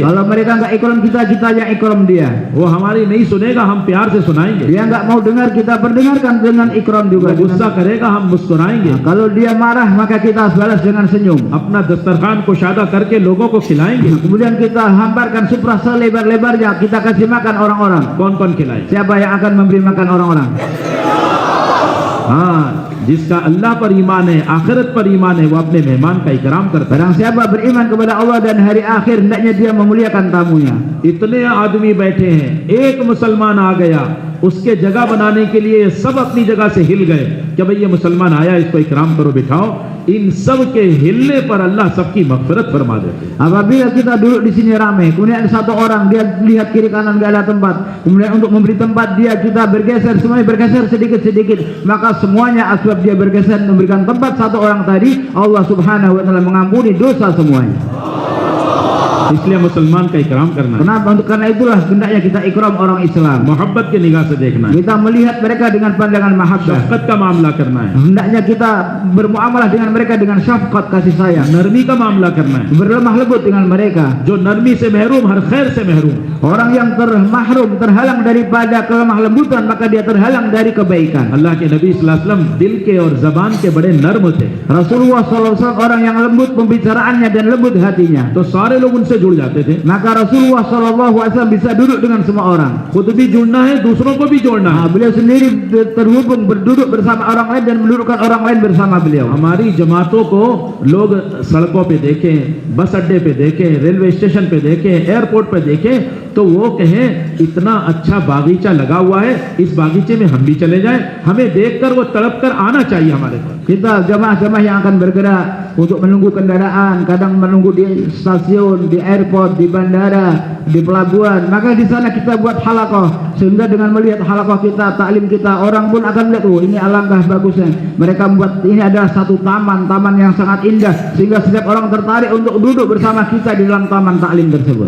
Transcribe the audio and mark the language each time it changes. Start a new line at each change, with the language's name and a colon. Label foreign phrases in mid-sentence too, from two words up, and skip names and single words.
Indonesian: Kalau mereka nggak ikram kita, kita yang ikram dia.
Hindi: वो हमारी नहीं सुनेगा, हम प्यार से सुनाएंगे।
Indonesian: Dia nggak mau dengar, kita perdengarkan dengan ikram juga.
Hindi: वो गुस्सा करेगा, हम मुस्कुराएंगे।
Indonesian: Kalau dia marah, maka kita balas dengan senyum.
Hindi: अपना दस्तरखान कुशादा करके लोगों को खिलाएंगे।
Indonesian: Kemudian kita hamparkan supra selebar-lebarnya, kita kasih makan orang-orang.
Hindi: कौन कौन खिलाए?
Indonesian: Siapa yang akan memberi makan orang-orang?
Hindi: हाँ, जिसका अल्लाह पर ईमान है, आखिरत पर ईमान है, वो अपने मेहमान का इकराम करता है।
Indonesian: Barang siapa beriman kepada Allah dan hari akhir, hendaknya dia memuliakan tamunya.
Hindi: इतने आदमी बैठे हैं, एक मुसलमान आ गया, उसके जगह बनाने के लिए सब अपनी जगह से हिल गए कि भाई ये मुसलमान आया, इसको इकराम करो, बिठाओ। इन सब के हिलने पर अल्लाह सबकी मगफिरत फरमा देते हैं।
Indonesian: Apabila kita duduk di sini ramai, kemudian ada satu orang dia lihat kiri kanan nggak ada tempat, kemudian untuk memberi tempat dia kita bergeser, semuanya bergeser sedikit-sedikit, maka semuanya asbab dia bergeser memberikan tempat satu orang tadi, Allah
Arabic: Subhanahu wa taala
Indonesian: mengampuni dosa semuanya.
Hindi: इसलिए मुसलमान का इकराम करना है।
Indonesian: Kenapa? Karena itulah hendaknya kita ikram orang Islam.
Hindi: मोहब्बत की निगाह से देखना है,
Indonesian: Kita melihat mereka dengan pandangan mahabbah.
Hindi: शफकत का मामला करना है,
Indonesian: Hendaknya kita bermuamalah dengan mereka dengan syafqat, kasih sayang.
Hindi: नरमी का मामला करना है।
Indonesian: Berlemah lembut dengan mereka.
Hindi: जो नरमी से महरूम, हर खैर से महरूम।
Indonesian: Orang yang termahrum, terhalang daripada kelemah lembutan, maka dia terhalang dari kebaikan.
Hindi: अल्लाह के नबी
Arabic: صلى الله عليه وسلم
Hindi: दिल के और जबान के बड़े नर्म थे,
Indonesian: Rasulullah SAW orang yang lembut pembicaraannya dan lembut hatinya.
Hindi: तो सारे लोग उनसे जुड़ जाते थे।
Indonesian: Maka Rasulullah SAW bisa duduk dengan semua orang.
Hindi: खुद भी जुड़ना है, दूसरों को भी जोड़ना है।
Indonesian: Beliau sendiri terhubung, berduduk bersama orang lain dan mendudukkan orang lain bersama beliau.
Hindi: हमारी जमातों को लोग सड़कों पे देखें, बस अड्डे पे देखें, रेलवे स्टेशन पे देखें, एयरपोर्ट पे देखें, तो वो कहें इतना अच्छा बागीचा लगा हुआ है, इस बागीचे में हम भी चले जाएं। हमें देखकर वो तड़प कर आना चाहिए हमारे पास।
Indonesian: Kita jamaah-jamaah yang akan bergerak untuk menunggu kendaraan, kadang menunggu di stasiun, di airport, di bandara, di pelabuhan, maka di sana kita buat halaqah, sehingga dengan melihat halaqah kita, taklim kita, orang pun akan melihat, oh ini alangkah bagusnya. Mereka membuat ini adalah satu taman yang sangat indah, sehingga setiap orang tertarik untuk duduk bersama kita di dalam taman taklim tersebut.